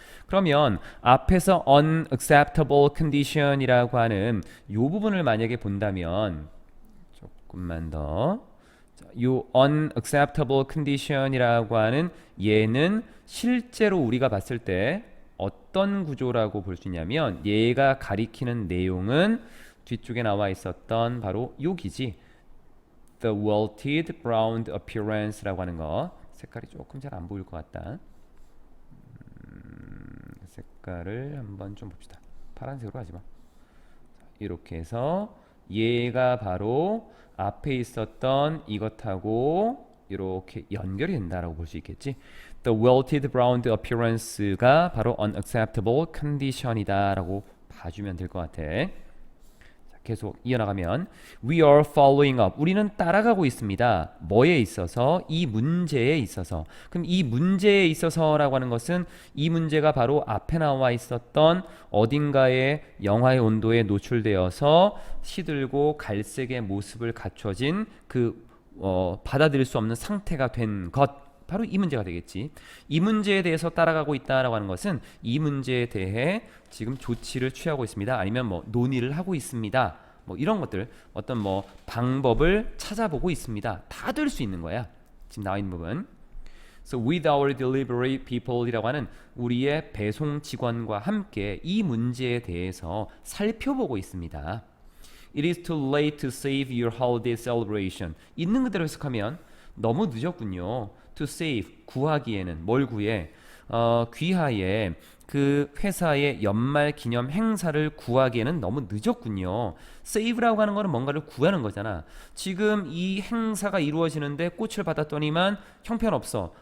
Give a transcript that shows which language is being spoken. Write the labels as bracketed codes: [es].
[ko] 그러면 앞에서 unacceptable condition이라고 하는 이 부분을 만약에 본다면 조금만 더 요 unacceptable condition이라고 하는 얘는 실제로 우리가 봤을 때 어떤 구조라고 볼 수 있냐면 얘가 가리키는 내용은 뒤쪽에 나와 있었던 바로 여기지. [en] The wilted brown appearance [ko] 라고 하는 거. 색깔이 조금 잘 안 보일 것 같다. 색깔을 한번 좀 봅시다. 파란색으로 하지 마. 이렇게 해서 얘가 바로 앞에 있었던 이것하고 이렇게 연결이 된다라고 볼 수 있겠지. [en] The wilted brown appearance [ko] 가 바로 [en] unacceptable condition [ko] 이다라고 봐주면 될 것 같아. 자, 계속 이어나가면 [en] We are following up. [ko] 우리는 따라가고 있습니다. 뭐에 있어서? 이 문제에 있어서. 그럼 이 문제에 있어서라고 하는 것은 이 문제가 바로 앞에 나와 있었던 어딘가에 영하의 온도에 노출되어서 시들고 갈색의 모습을 갖춰진 그 받아들일 수 없는 상태가 된 것, 바로 이 문제가 되겠지. 이 문제에 대해서 따라가고 있다라고 하는 것은 이 문제에 대해 지금 조치를 취하고 있습니다. 아니면 뭐 논의를 하고 있습니다. 뭐 이런 것들, 어떤 뭐 방법을 찾아보고 있습니다. 다 될 수 있는 거야. 지금 나와 있는 부분. [en] So with our delivery people [ko] 이라고 하는 우리의 배송 직원과 함께 이 문제에 대해서 살펴보고 있습니다. [en] It is too late to save your holiday celebration. [ko] 있는 그대로 해석하면 너무 늦었군요. To save, 구하기에는 뭘 구해? 귀하에 그 회사의 연말 기념 행사를 구하기에는 너무 늦었군요. save라고 하는 거는 뭔가를 구하는 거잖아. 지금 이 행사가 이루어지는데 꽃을 받았더니만 형편없어.